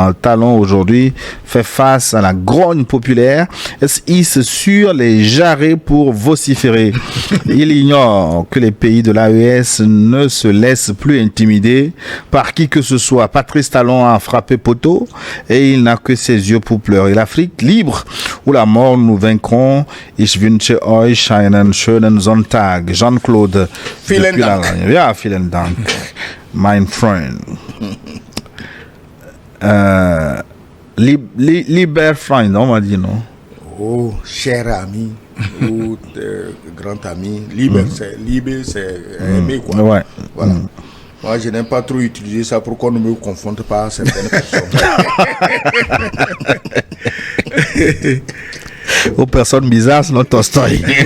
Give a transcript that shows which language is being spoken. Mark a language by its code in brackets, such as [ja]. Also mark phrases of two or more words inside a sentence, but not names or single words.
[fr] Talon aujourd'hui fait face à la grogne populaire et hisse sur les jarrets pour vociférer. Il ignore que les pays de l'AES ne se laissent plus intimider par qui que ce soit. Patrice Talon a frappé poteau et il n'a que ses yeux pour pleurer. L'Afrique libre ou la mort, nous vaincrons. [de] Ich wünsche euch einen schönen Sonntag. Jean-Claude. Vielen Dank. Ja, vielen Dank, mein Freund. Liber Freund, [fr] on m'a dit, non? Oh, cher ami, ou grand ami, libre, c'est aimer, quoi. Ouais. Voilà. Moi, je n'aime pas trop utiliser ça pour qu'on ne me confonde pas à certaines personnes. Aux personnes bizarres, c'est notre Tolstoï.